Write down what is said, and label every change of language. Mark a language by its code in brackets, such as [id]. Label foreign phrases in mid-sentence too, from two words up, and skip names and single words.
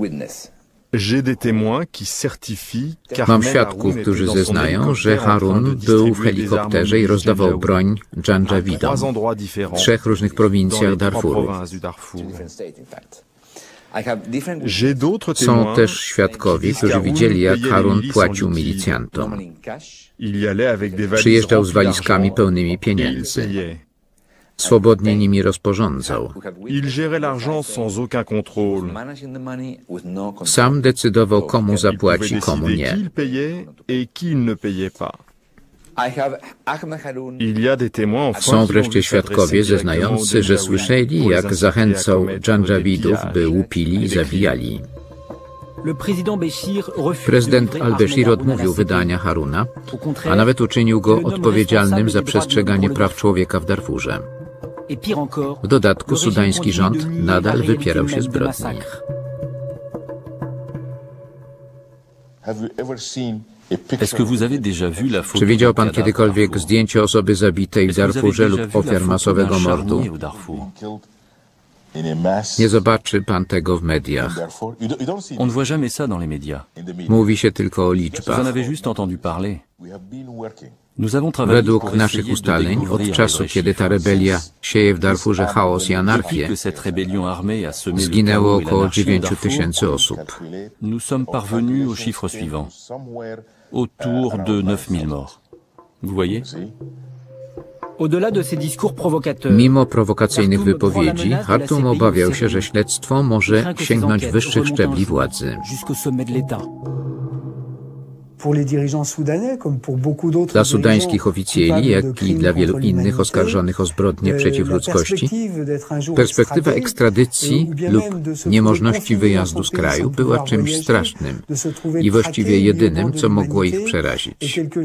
[pl] Mam świadków, którzy zeznają, że Haroun był w helikopterze i rozdawał broń Dżandżawidom w 3 różnych prowincjach Darfuru. Są też świadkowie, którzy widzieli, jak Haroun płacił milicjantom. Przyjeżdżał z walizkami pełnymi pieniędzy. swobodnie nimi rozporządzał. [fr] Il gérait l'argent sans aucun contrôle. [pl] Sam decydował, komu zapłaci, [fr] Il [pl] komu [fr] décidait [pl] nie. [fr] qui il payait et qui il ne payait pas. Il y a des témoins enfin [pl] Są [fr] qui ont [pl] wreszcie [fr] vu [pl] świadkowie [fr] s'adresser [pl] zeznający, [fr] directement [pl] że [fr] aux Janjaweed [pl] słyszeli, [fr] pour les [pl] jak [fr] inciter [pl] zachęcał [fr] à commettre [pl] Dżandżawidów, [fr] des [pl] by [fr] pillages [pl] łupili i [fr] et des [pl] zabijali. [fr] Le président Béchir refuse [pl] Prezydent [fr] de livrer [pl] al-Bashir [fr] Ahmed Haroun à [pl] odmówił [fr] la [pl] wydania [fr] CPI. [pl] Haruna, [fr] Au contraire, [pl] a nawet uczynił go [fr] le nomme [pl] odpowiedzialnym za [fr] responsable des droits de [pl] przestrzeganie [fr] l'homme [pl] praw [fr] pour le [pl] człowieka w Darfurze. [fr] Et pire encore, [pl] W dodatku [fr] le régime [pl] sudański [fr] continue [pl] rząd [fr] de nier [pl] nadal [fr] la réalité [pl] wypierał się [fr] même des [pl] zbrodni. [fr] massacres. Est-ce que vous avez déjà vu la photo [pl] Czy widział pan [fr] d'un cadavre [pl] kiedykolwiek [fr] au Darfour? [pl] zdjęcie osoby zabitej w [fr] Est-ce que vous avez [pl] Darfurze [fr] déjà [pl] lub [fr] vu la [pl] ofiar [fr] photo [pl] masowego [fr] d'un [pl] mordu? [fr] charnier au Darfour? [pl] Nie zobaczy pan tego w mediach. [fr] On ne voit jamais ça dans les médias. [pl] Mówi się tylko o [fr] Vous en [pl] liczbach. [fr] avez juste entendu parler. Nous avons travaillé [pl] Według [fr] pour [pl] naszych [fr] essayer de [pl] ustaleń, [fr] découvrir [pl] od czasu, [fr] les [pl] kiedy ta [fr] chiffres. [pl] rebelia sieje w Darfurze chaos i [fr] Depuis [pl] anarchię, [fr] que cette rébellion armée a semé le [pl] zginęło [fr] chaos et [pl] około [fr] l'anarchie au [pl] 9 [fr] Darfour, [pl] tysięcy osób. [fr] nous sommes parvenus au chiffre suivant. Autour de 9000 morts. Vous voyez? Au-delà de ces discours provocateurs, [pl] Mimo prowokacyjnych wypowiedzi, Hartum obawiał się, że śledztwo może sięgnąć wyższych szczebli władzy. [fr] jusqu'au sommet de l'État. [pl] Dla sudańskich oficjeli, jak i dla wielu innych oskarżonych o zbrodnie przeciw ludzkości, perspektywa ekstradycji lub niemożności wyjazdu z kraju była czymś strasznym i właściwie jedynym, co mogło ich przerazić.